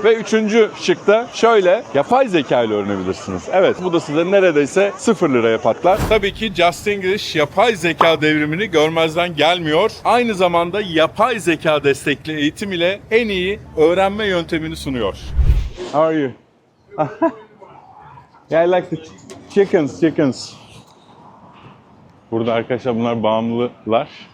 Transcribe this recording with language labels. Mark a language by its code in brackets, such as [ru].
[tr] Ve üçüncü şıkta şöyle yapay zeka ile öğrenebilirsiniz. Evet, bu da size neredeyse 0 liraya patlar. Tabii ki Just English yapay zeka devrimini görmezden gelmiyor. Aynı zamanda yapay zeka destekli eğitim ile en iyi öğrenme yöntemini sunuyor. [en] How are you? Yeah, I like the chickens. [tr] Burada arkadaşlar bunlar bağımlılar.